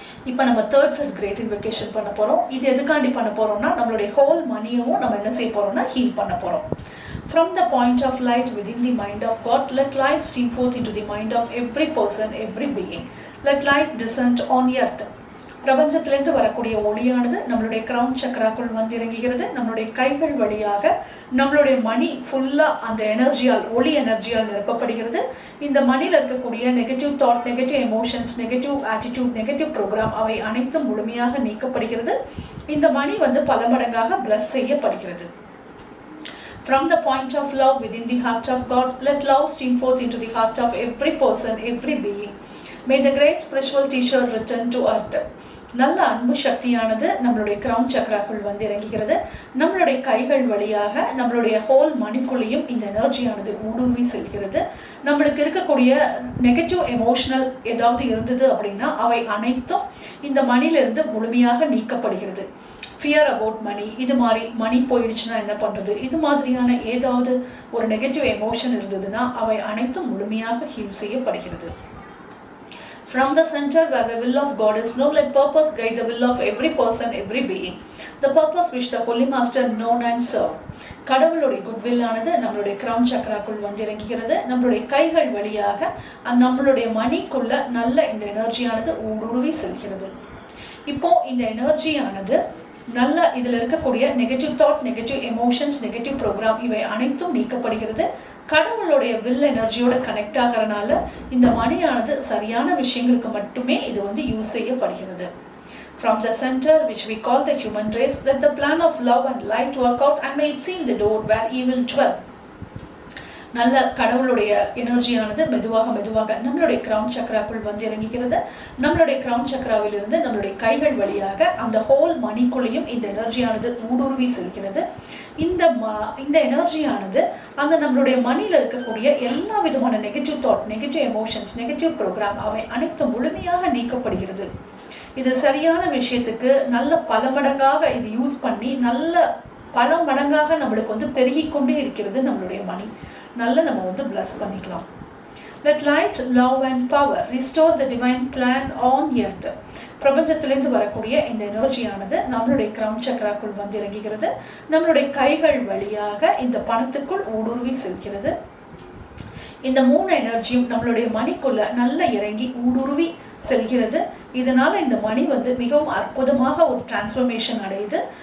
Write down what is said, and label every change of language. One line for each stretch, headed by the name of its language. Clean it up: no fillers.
Tamil: இப்போ நம்ம third set great invocation பண்ண போகிறோம். இது எதுக்காண்டி பண்ண போகிறோம்னா நம்மளுடைய ஹோல் மணியும் நம்ம என்ன செய்ய போகிறோம்னா ஹீல் பண்ண போகிறோம்.
English: From the point of light within the mind of God, let light stream forth into the mind of every person, every being. Let light descend on earth.
Tamil: பிரபஞ்சத்திலிருந்து வரக்கூடிய ஒளியானது நம்மளுடைய கிரவுன் சக்கராக்குள் வந்து இறங்குகிறது. நம்மளுடைய கைகள் வழியாக நம்மளுடைய மணி ஃபுல்லாக அந்த எனர்ஜியால் ஒளி எனர்ஜியால் நிரப்பப்படுகிறது. இந்த மணியில் இருக்கக்கூடிய negative thought, negative emotions, negative attitude, negative program அவை அனைத்தும் முழுமையாக நீக்கப்படுகிறது. இந்த மணி வந்து பல மடங்காக பிளஸ் செய்யப்படுகிறது.
English: From the point of love within the heart of God, let love stream forth into the heart of every person, every being. May the great spiritual teacher return to earth.
Tamil: நல்ல அன்பு சக்தியானது நம்மளுடைய crown சக்கராக்குள் வந்து இறங்குகிறது. நம்மளுடைய கைகள் வழியாக நம்மளுடைய ஹோல் மணிக்குள்ளேயும் இந்த எனர்ஜியானது ஊடுருவி செல்கிறது. நம்மளுக்கு இருக்கக்கூடிய நெகட்டிவ் எமோஷனல் ஏதாவது இருந்தது அப்படின்னா அவை அனைத்தும் இந்த மணிலிருந்து முழுமையாக நீக்கப்படுகிறது.
English: fear about money,
Tamil: இது மாதிரி மணி போயிடுச்சுன்னா என்ன பண்ணுறது, இது மாதிரியான ஏதாவது ஒரு நெகட்டிவ் எமோஷன் இருந்ததுன்னா அவை அனைத்தும் முழுமையாக ஹீல் செய்யப்படுகிறது.
English: From the center where the will of God is known, let purpose guide the will of every person, every being. The purpose which the Holy Master known and serve.
Tamil: கடவுளுடைய goodwill ஆனது நம்மளுடைய crown சக்கராக்குள் வந்து இறங்குகிறது. நம்மளுடைய கைகள் வழியாக நம்மளுடைய மணிக்குள்ள நல்ல இந்த எனர்ஜியானது ஊடுருவி செல்கிறது. இப்போ இந்த எனர்ஜியானது நல்ல இதில் இருக்கக்கூடிய negative thought, negative emotions, negative program இவை அனைத்தும் நீக்கப்படுகிறது. கடவுளுடைய வில் எனர்ஜியோட கனெக்ட் ஆகிறனால இந்த மணியானது சரியான விஷயங்களுக்கு மட்டுமே இது வந்து யூஸ் செய்யப்படுகிறது.
English: From the center which we call the human race, let the plan of love and light work out and may it seem the door where evil dwell.
Tamil: நல்ல கடவுளுடைய எனர்ஜியானது மெதுவாக நம்மளுடைய கிரவுன் சக்கராக்குள் வந்து இறங்குகிறது. நம்மளுடைய கிரவுன் சக்கராவிலிருந்து நம்மளுடைய கைகள் வழியாக அந்த ஹோல் மணிக்குள்ளேயும் இந்த எனர்ஜியானது ஊடுருவி செல்கிறது. இந்த எனர்ஜியானது அந்த நம்மளுடைய மணியில் இருக்கக்கூடிய எல்லா விதமான negative thought, negative emotions, negative program அவை அனைத்தும் முழுமையாக நீக்கப்படுகிறது. இது சரியான விஷயத்துக்கு நல்ல பல மடங்காக இது யூஸ் பண்ணி நல்ல பல மடங்காக நம்மளுக்கு வந்து பெருகிக்கொண்டே இருக்கிறது. நம்மளுடைய மணி நல்ல நம்ம வந்து பிளஸ் பண்ணிக்கலாம்.
English: Let light, love and power restore the divine plan on earth.
Tamil: பிரபஞ்சத்திலிருந்து வரக்கூடிய இந்த எனர்ஜியானது நம்மளுடைய கிரவுன் சக்கராக்குள் வந்து இறங்குகிறது. நம்மளுடைய கைகள் வழியாக இந்த பணத்துக்குள் ஊடுருவி செல்கிறது. இந்த 3 எனர்ஜியும் நம்மளுடைய மணிக்குள்ள நல்லா இறங்கி ஊடுருவி செல்கிறது. இதனால இந்த மணி வந்து மிகவும் அற்புதமாக ஒரு டிரான்ஸ்ஃபர்மேஷன் அடையுது.